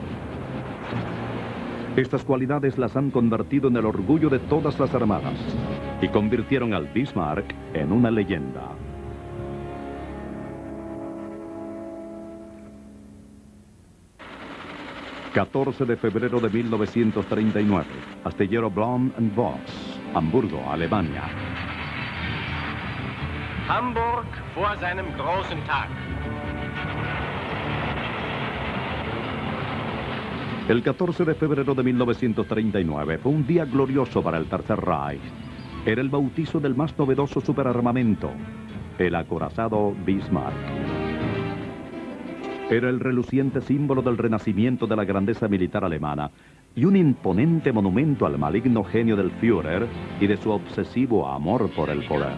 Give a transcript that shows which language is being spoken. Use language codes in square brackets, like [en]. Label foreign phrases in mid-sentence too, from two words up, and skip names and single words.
[es] Estas cualidades las han convertido en el orgullo de todas las armadas y convirtieron al Bismarck en una leyenda. ...14 de febrero de 1939... astillero Blohm & Voss, Hamburgo, Alemania. [de] Hamburg vor seinem großen Tag. [es] El 14 de febrero de 1939 fue un día glorioso para el Tercer Reich. Era el bautizo del más novedoso superarmamento, el acorazado Bismarck. Era el reluciente símbolo del renacimiento de la grandeza militar alemana y un imponente monumento al maligno genio del Führer y de su obsesivo amor por el poder.